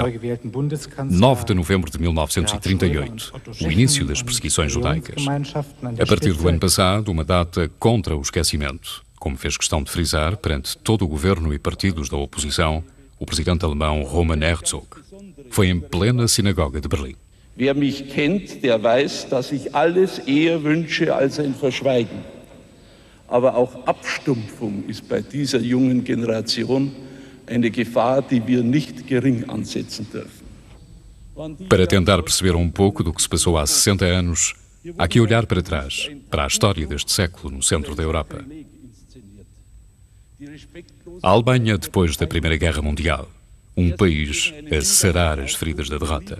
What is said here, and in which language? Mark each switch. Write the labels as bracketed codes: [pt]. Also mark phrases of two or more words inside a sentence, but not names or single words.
[pt] 9 de novembro de 1938, o início das perseguições judaicas. A partir do ano passado, uma data contra o esquecimento, como fez questão de frisar perante todo o governo e partidos da oposição, o presidente alemão Roman Herzog. Foi em plena sinagoga de Berlim. [de] Wer mich kennt, der weiß, dass ich alles eher wünsche als ein Verschweigen. Aber auch Abstumpfung ist bei dieser jungen Generation eine Gefahr, die wir nicht gering ansetzen dürfen. [pt] Para tentar perceber um pouco do que se passou há 60 anos, há que olhar para trás, para a história deste século no centro da Europa. A Alemanha, depois da Primeira Guerra Mundial, um país a sarar as feridas da derrota.